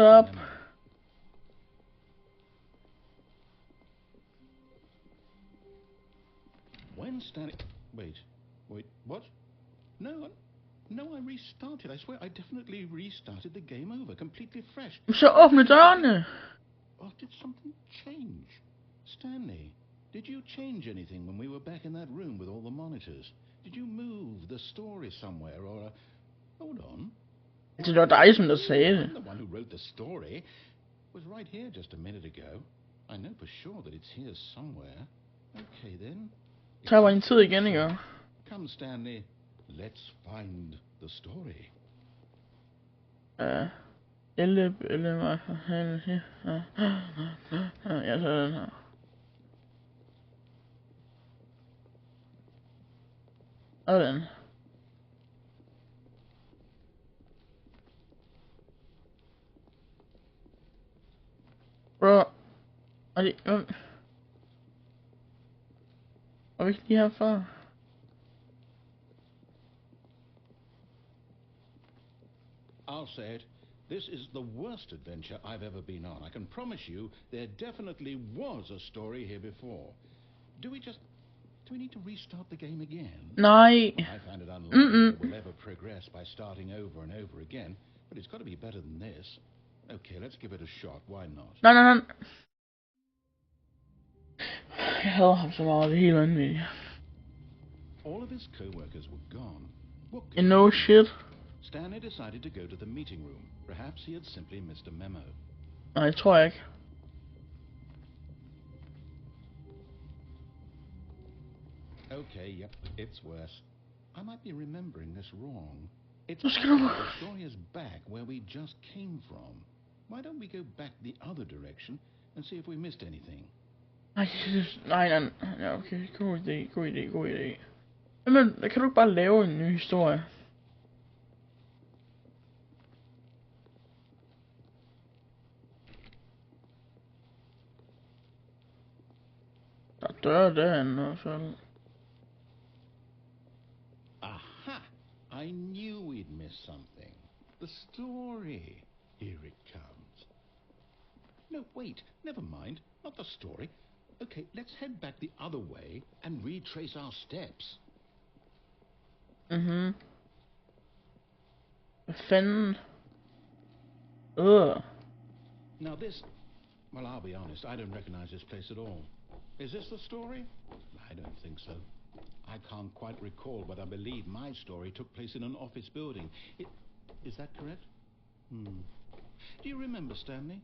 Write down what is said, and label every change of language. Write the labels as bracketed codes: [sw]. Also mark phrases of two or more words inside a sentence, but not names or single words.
[en] missed the up. memo. When Stanley... Wait, what? No, I restarted. I swear, I definitely restarted the game over, completely fresh. [da] Så åbne dørene. [en] Or did something change? Stanley, did you change anything when we were back in that room with all the monitors? Did you move the story somewhere, or... Hold on. [da] Det var dig, som der sagde det. [en] I'm the one who wrote the story. It was right here just a minute ago. I know for sure that it's here somewhere. Okay, then. [da] Det tager bare en tid igen, ikke? [en] Come, Stanley. Let's find the story. [da] Jeg tager den her. Og den. Bro. Og det... Var vi ikke lige herfra? [en] I'll say it. This is the worst adventure I've ever been on. I can promise you there definitely was a story here before. Do we need to restart the game again? [da] Nej. [en] I find it unlikely that we'll ever progress by starting over and over again, but it's got to be better than this. Okay, let's give it a shot. Why not? [da] Nej. Jeg hader ham så meget, det er helt vanvittigt. [en] All of his co-workers were gone. What could And no shit. Stanley decided to go to the meeting room. Perhaps he had simply missed a memo. [da] Nej, det tror jeg ikke. [en] Okay, yep, it's worse. I might be remembering this wrong. It's [da] Nu skal du... [en] the story is back where we just came from. Why don't we go back the other direction and see if we missed anything? [da] Nej. Ja, okay. God idé. Men kan du ikke bare lave en ny historie? Der er døre derinde i hvert fald. Aha! [en] I knew we'd miss something. The story. Here it comes. No, wait. Never mind. Not the story. Okay, let's head back the other way and retrace our steps. [da] Hvad fanden? [en] Now this... Well, I'll be honest. I don't recognize this place at all. Is this the story? I don't think so. I can't quite recall, but I believe my story took place in an office building. Is that correct? Do you remember, Stanley?